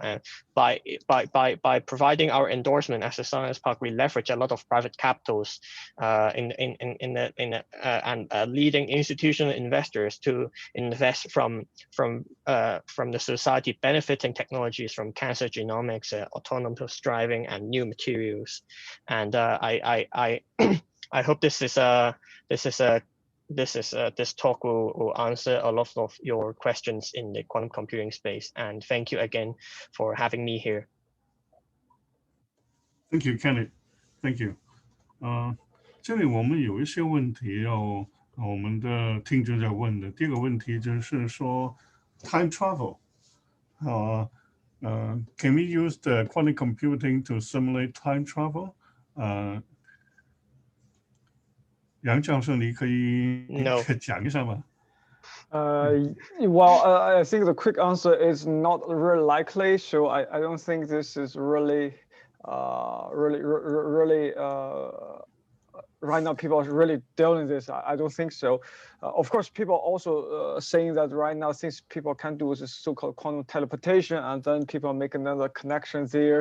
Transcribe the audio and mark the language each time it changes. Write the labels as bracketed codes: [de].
[en] And by providing our endorsement as a science park, we leverage a lot of private capitals and leading institutional investors to invest from the society benefiting technologies from cancer genomics, autonomous driving, and new materials. And I hope this talk will answer a lot of your questions in the quantum computing space. And thank you again for having me here. Thank you, Kenneth. Thank you. [zh] 这里我们有一些问题要我们的听众在问的。第一个问题就是说 time travel. [en] Can we use the quantum computing to simulate time travel? [zh] 杨教授，你可以讲一下吗？ [en] Well, I think the quick answer is not really likely. So I don't think this is really right now people are really dealing with this. I don't think so. Of course, people are also saying that right now, since people can do this so-called quantum teleportation, and then people make another connection there.